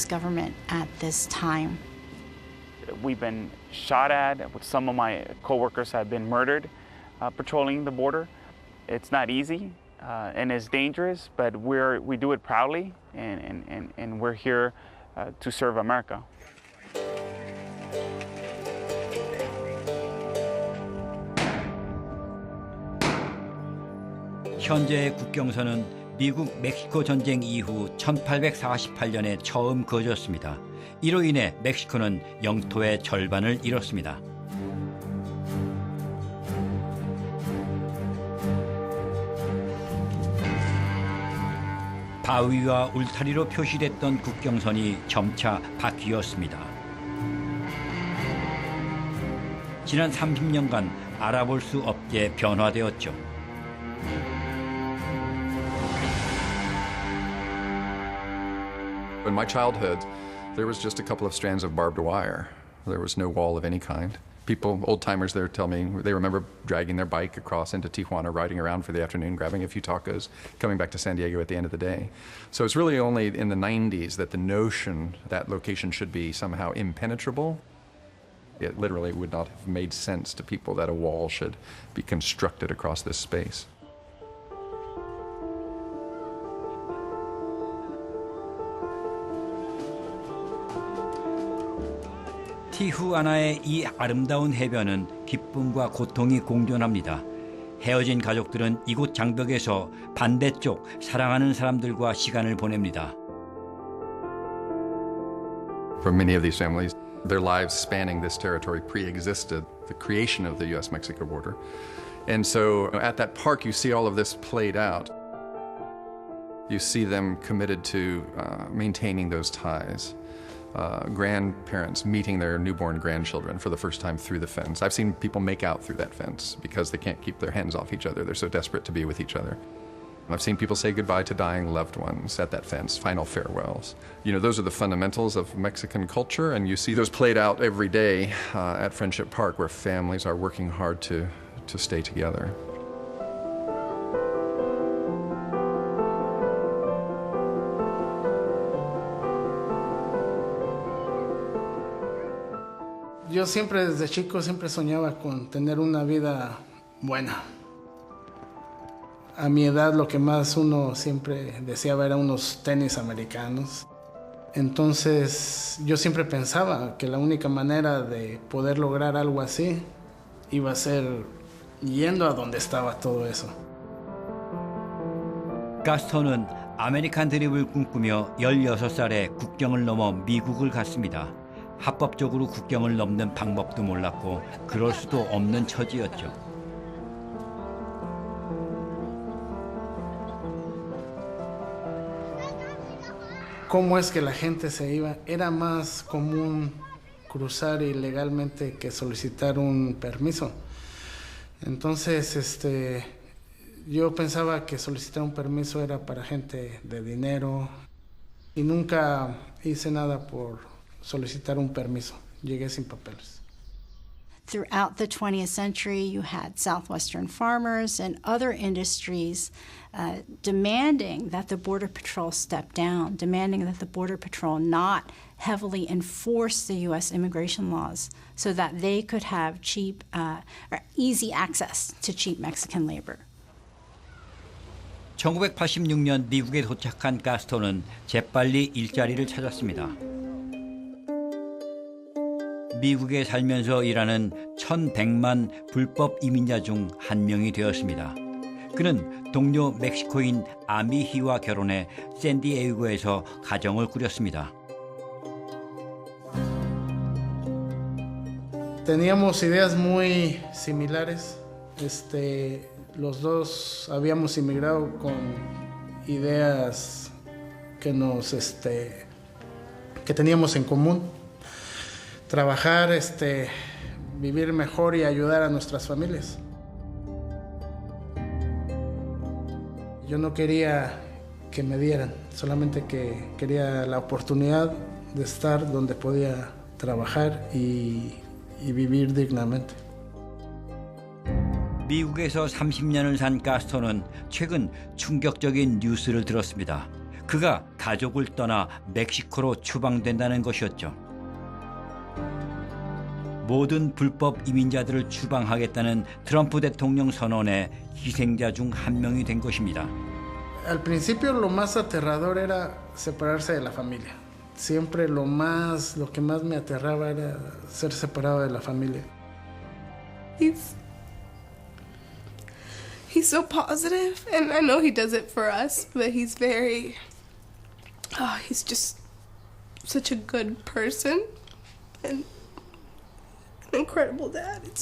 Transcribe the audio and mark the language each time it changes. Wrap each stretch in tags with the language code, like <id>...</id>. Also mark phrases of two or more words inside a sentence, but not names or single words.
<en>government at this time. We've been shot at. Some of my coworkers have been murdered patrolling the border. It's not easy and it's dangerous, but we do it proudly, and we're here to serve America.</en> <ko>현재의 국경선은 미국 멕시코 전쟁 이후 1848년에 처음 그어졌습니다. 이로 인해 멕시코는 영토의 절반을 잃었습니다. 바위와 울타리로 표시됐던 국경선이 점차 바뀌었습니다. 지난 30년간 알아볼 수 없게 변화되었죠.</ko> <en>In my childhood, there was just a couple of strands of barbed wire. There was no wall of any kind. People, old-timers there, tell me they remember dragging their bike across into Tijuana, riding around for the afternoon, grabbing a few tacos, coming back to San Diego at the end of the day. So it's really only in the 90s that the notion that location should be somehow impenetrable. It literally would not have made sense to people that a wall should be constructed across this space.</en> <ko>티후아나의 이 아름다운 해변은 기쁨과 고통이 공존합니다. 헤어진 가족들은 이곳 장벽에서 반대쪽 사랑하는 사람들과 시간을 보냅니다.</ko> <en>For many of these families, their lives spanning this territory pre-existed the creation of the U.S.-Mexico border. And so at that park, you see all of this played out. You see them committed to maintaining those ties. Grandparents meeting their newborn grandchildren for the first time through the fence. I've seen people make out through that fence because they can't keep their hands off each other. They're so desperate to be with each other. I've seen people say goodbye to dying loved ones at that fence, final farewells. You know, those are the fundamentals of Mexican culture, and you see those played out every day at Friendship Park, where families are working hard to stay together.</en> <es>Yo siempre desde chico siempre soñaba con tener una vida buena. A mi edad lo que más uno siempre deseaba era unos tenis americanos. Entonces yo siempre pensaba que la única manera de poder lograr algo así iba a ser yendo a donde estaba todo eso.</es> <ko>가스턴은 아메리칸 드립을 꿈꾸며 16살에 국경을 넘어 미국을 갔습니다. 합법적으로 국경을 넘는 방법도 몰랐고 그럴 수도 없는 처지였죠.</ko> <es>¿Cómo es que la gente se iba? Era más común cruzar ilegalmente que solicitar un permiso. Entonces, yo pensaba que solicitar un permiso era para gente de dinero y nunca hice nada por solicitar un permiso. Llegué sin papeles.</es> <en>Throughout the 20th century, you had southwestern farmers and other industries demanding that the Border Patrol step down, demanding that the Border Patrol not heavily enforce the U.S. immigration laws so that they could have cheap or easy access to cheap Mexican labor.</en> <ko>1986년 미국에 도착한 가스턴은 재빨리 일자리를 찾았습니다. 미국에 살면서 일하는 1,100만 불법 이민자 중 한 명이 되었습니다. 그는 동료 멕시코인 아미희와 결혼해 샌디에이고에서 가정을 꾸렸습니다.</ko> <es>Teníamos ideas muy similares. Los dos habíamos inmigrado con ideas que que teníamos en común. Trabajar, vivir mejor y ayudar a nuestras familias. Yo no quería que me dieran, solamente que quería la oportunidad de estar donde podía trabajar y vivir dignamente.</es> <ko>미국에서 30년을 산 가스턴은 최근 충격적인 뉴스를 들었습니다. 그가 가족을 떠나 멕시코로 추방된다는 것이었죠. 모든 불법 이민자들을 추방하겠다는 트럼프 대통령 선언의 희생자 중 한 명이 된 것입니다.</ko> <es>Al principio lo más aterrador era separarse de la familia. Siempre lo que más me aterraba era ser separado de la familia.</es> <en>He's so positive, and I know he does it for us, but he's just such a good person and an incredible dad.</en>